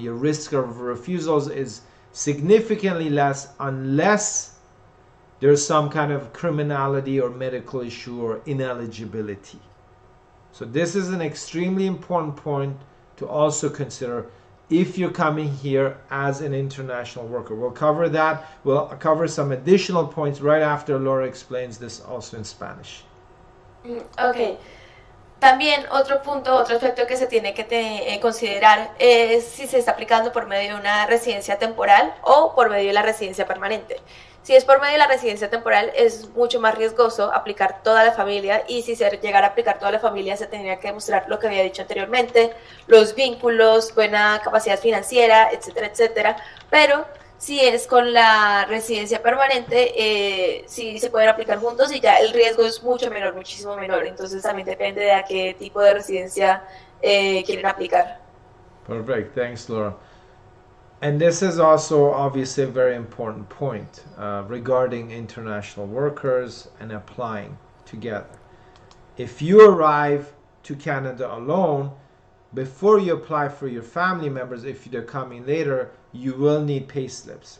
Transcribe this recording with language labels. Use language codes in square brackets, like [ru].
[en] Your risk of refusals is significantly less unless there's some kind of criminality or medical issue or ineligibility. So this is an extremely important point to also consider if you're coming here as an international worker. We'll cover that. We'll cover some additional points right after Laura explains this also in Spanish. Okay. [es] También otro aspecto que se tiene que considerar es si se está aplicando por medio de una residencia temporal o por medio de la residencia permanente. Si es por medio de la residencia temporal, es mucho más riesgoso aplicar toda la familia, y si se llegara a aplicar toda la familia, se tendría que demostrar lo que había dicho anteriormente, los vínculos, buena capacidad financiera, etcétera, etcétera. Pero si es con la residencia permanente, sí se pueden aplicar juntos y ya el riesgo es mucho menor, muchísimo menor. Entonces también depende de a qué tipo de residencia quieren aplicar. [en] Perfect. Thanks, Laura. And this is also obviously a very important point regarding international workers and applying together. If you arrive to Canada alone, before you apply for your family members, if they're coming later, you will need pay slips.